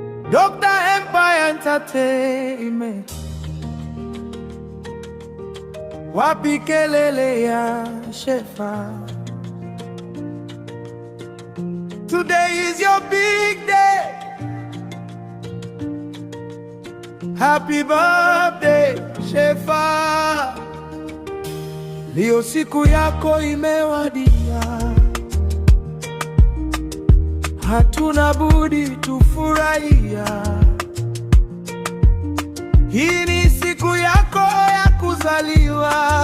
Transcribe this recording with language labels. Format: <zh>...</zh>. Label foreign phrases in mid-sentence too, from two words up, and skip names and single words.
<en>Doctor Empire Entertainment.</en> <sw>Wapi kelele ya Shefa?</sw> <en>Today is your big day. Happy birthday, Shefa.</en> <sw>Leo siku yako imewadia. Hatuna budi tufurahia. Hii ni siku yako ya kuzaliwa.</sw>